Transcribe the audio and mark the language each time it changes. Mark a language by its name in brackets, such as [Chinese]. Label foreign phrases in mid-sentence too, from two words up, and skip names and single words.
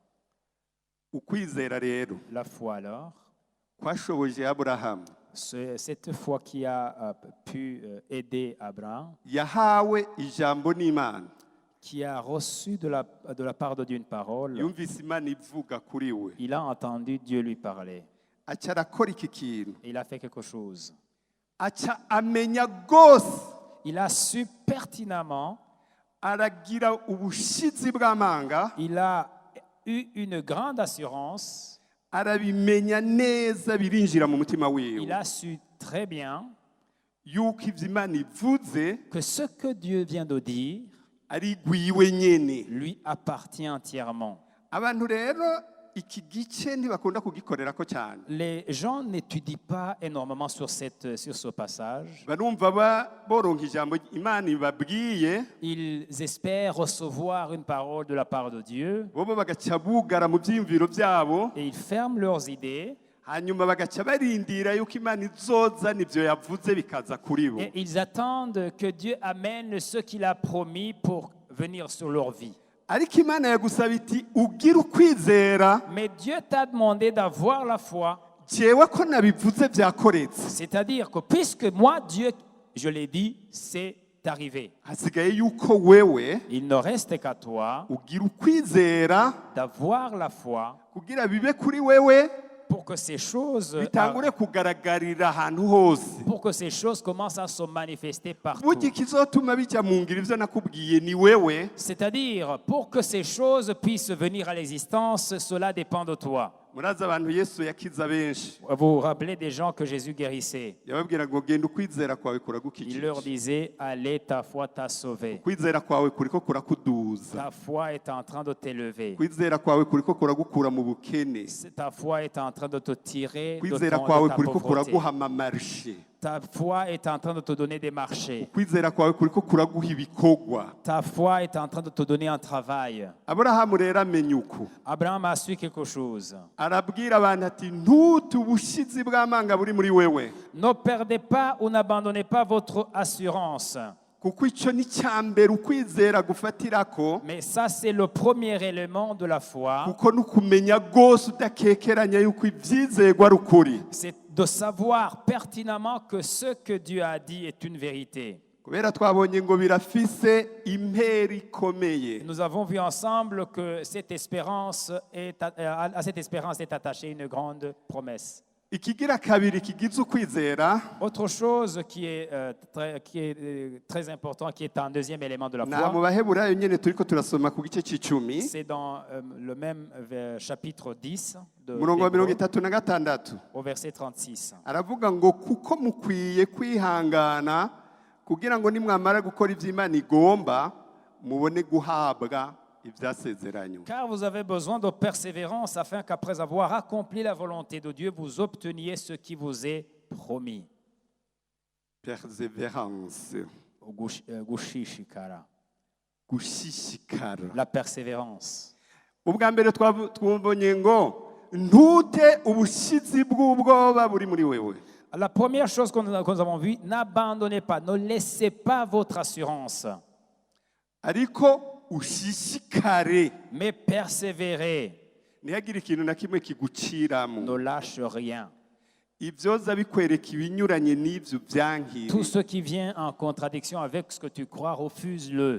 [Rundi] Ukwizera rero [French] La foi alors, [Rundi] kwashoboje Aburahamu, [French] cette foi qui a pu aider Abraham, [Rundi] yahawe ijambo n'Imana, [French] qui a reçu de la part de Dieu une parole, [Rundi] yumvise Imana ivuga kuri we, [French] il a entendu Dieu lui parler. [Rundi] aca arakora iki kintu, [French] Il a fait quelque chose. [Rundi] aca amenya rwose, [French] Il a su pertinemment, [Rundi] aragira ubushizi bw'amanga, [French] il a eu une grande assurance, [Rundi] arabimenya neza birinjira mu mutima [French] il [Rundi] wiwe [French] a su très bien [Rundi] yuko ivyo Imana ivuze [French] que ce que Dieu vient de dire [Rundi] ari gwiwe nyene. [French] lui appartient entièrement. [Rundi] Abantu rero iki gice ntibakunda kugikorerako cyane, [French] Les gens n'étudient pas énormément sur ce passage. [Rundi] barumva boronka ijambo Imana ibabwiye, [French] Ils espèrent recevoir une parole de la part de Dieu [Rundi] bobo bagaca bugara mu byiyumviro byabo, [French] et ils ferment leurs idées [Rundi] hanyuma bagaca barindira yuko Imana izozana ivyo yavuze bikaza kuri bo. [French] et ils attendent que Dieu amène ce qu'il a promis pour venir sur leur vie. [Rundi] Ariko Imana yagusaba iti ugira ukwizera, [French] Mais Dieu t'a demandé d'avoir la foi, [Rundi] jewe ko nabivuze byakoretse. [French] c'est-à-dire que puisque moi, Dieu, je l'ai dit, c'est arrivé. [Rundi] Hasigaye yuko wewe [French] Il ne reste qu'à toi [Rundi] ugira ukwizera [French] d'avoir la foi [Rundi] kugira bibe kuri wewe, [French] pour que ces choses, [Rundi] bitangure kugaragarira ahantu hose. [French] pour que ces choses commencent à se manifester partout. [Rundi] Burya ikizotuma bijya mu ngiro ivyo nakubwiye ni wewe. [French] C'est-à-dire, pour que ces choses puissent venir à l'existence, cela dépend de toi. [Rundi] Murazi abantu Yesu yakiza benshi, [French] Vous vous rappelez des gens que Jésus guérissait. [Rundi] yababwira ngo genda ukwizera kwawe [French] Il [Rundi] kuragukikije, [French] leur disait, allez, ta foi t'a sauvé. [Rundi] ukwizera kwawe kuriko kurakuduza, [French] Ta foi est en train de t'élever. [Rundi] ukwizera kwawe kuriko kuragukura mu bukene, [French] Ta foi est en train de te tirer de, [Rundi] ukwizera [French] de [Rundi] kwawe [French] ta [Rundi] kuriko [French] pauvreté. [Rundi] kuraguha amamarche, [French] Ta foi est en train de te donner des marchés. [Rundi] ukwizera kwawe kuriko kuraguha ibikorwa. [French] Ta foi est en train de te donner un travail. [Rundi] Aburahamu rero amenya uko, [French] Abraham a su quelque chose. [Rundi] arabwira abantu ati ntute ubushizi bw'amanga buri muri wewe, [French] Ne perdez pas ou n'abandonnez pas votre assurance. [Rundi] kuko icyo ni cya mbere ukwizera gufatirako, [French] Mais ça, c'est le premier élément de la foi. [Rundi] kuko nukumenya rwose udakekeranya yuko ibyizerwa ari ukuri. [French] C'est de savoir pertinemment que ce que Dieu a dit est une vérité. [Rundi] Kubera twabonye ngo birafise impera ikomeye. [French] Nous avons vu ensemble que cette espérance à cette espérance est attachée une grande promesse. [Rundi] Ikigira kabiri kigize ukwizera [French] Autre chose qui est très important, qui est un deuxième élément de la [Rundi] na mu [French] foi, [Rundi] Baheburayo nyene turiko turasoma ku gice c'icumi [French] c'est dans le même chapitre 10, [Rundi] umurongo wa [French] d'Hébreux, [Rundi] 36 [French] au verset 36. [Rundi] aravuga ngo kuko mukwiye kwihangana kugira ngo nimwamara gukora ivyo Imana igomba mubone guhabwa ivyasezeranywe. [French] Car vous avez besoin de persévérance afin qu'après avoir accompli la volonté de Dieu, vous obteniez ce qui vous est promis. [Rundi] Perseverance, Gushishikara. gushishikara. [French] La persévérance. [Rundi] ubwa mbere twabonye ngo ntute ubushizi bw'ubwoba buri muri wewe. [French] La première chose que nous avons vue, n'abandonnez pas, ne laissez pas votre assurance, [Rundi] ariko ushishikare, [French] mais persévérez, [Rundi] ntihagire ikintu na kimwe kiguciramo. [French] ne lâche rien. [Rundi] Ibyoza bikwereka ibinyuranye n'ibyo byankire, [French] Tout ce qui vient en contradiction avec ce que tu crois, refuse-le.